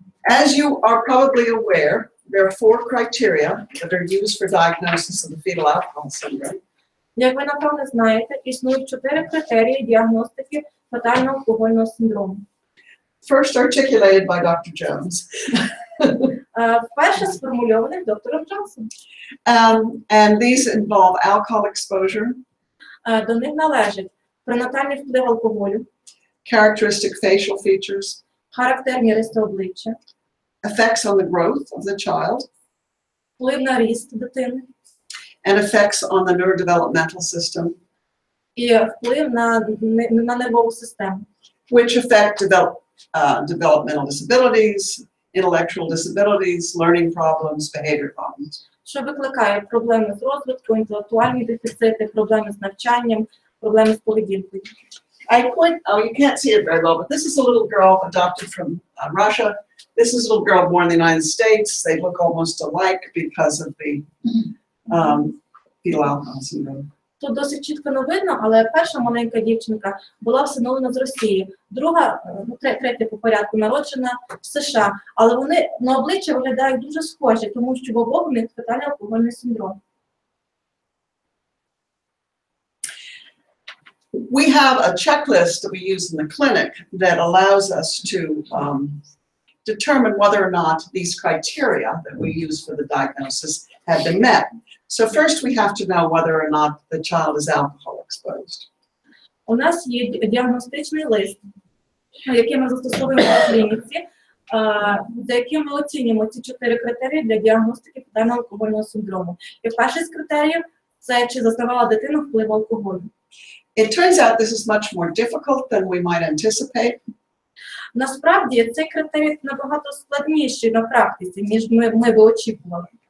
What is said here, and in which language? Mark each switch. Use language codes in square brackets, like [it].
[en] As you are probably aware, there are 4 criteria that are used for diagnosis of the fetal alcohol syndrome. [uk] Як ви, напевно, знаєте, існують 4 критерії діагностики фетально-алкогольного синдрому. [en] First articulated by Dr. Jones. [uk] Вперше сформульований доктором Джонсом. [en] And these involve alcohol exposure, [uk] До них належить пренатальний вплив алкоголю, [en] characteristic facial features, [uk] характерні риси обличчя, [en] effects on the growth of the child, [uk] вплив на ріст дитини [en] and effects on the neurodevelopmental system, [uk] і вплив на нервову систему, [en] which affect developmental disabilities, intellectual disabilities, learning problems, behavior problems. [uk] що викликає проблеми з розвитком, інтелектуальні дефіцити, проблеми з навчанням, проблеми з поведінкою. [en] You can't see it very well, but this is a little girl adopted from Russia. This is a little girl born in the United States. They look almost alike because of the fetal alcohol syndrome. [uk] Тут досить чітко не видно, але перша маленька дівчинка була всиновлена з Росії, друга, третя по порядку, народжена в США. Але вони на обличчя виглядають дуже схожі, тому що в обох у них фетальний алкогольний синдром. [en] We have a checklist that we use in the clinic that allows us to determine whether or not these criteria that we use for the diagnosis have been met. So first we have to know whether or not the child is alcohol exposed. [uk] У нас є діагностичний лист, який ми застосовуємо в клініці, за яким ми оцінюємо ці 4 критерії для діагностики фетального алкогольного синдрому. І перший з критеріїв – це чи зазнавала дитина впливу алкоголю. [en] It turns out this is much more difficult than we might anticipate. [uk] Насправді, цей критерій набагато складніший на практиці, ніж ми би очікували.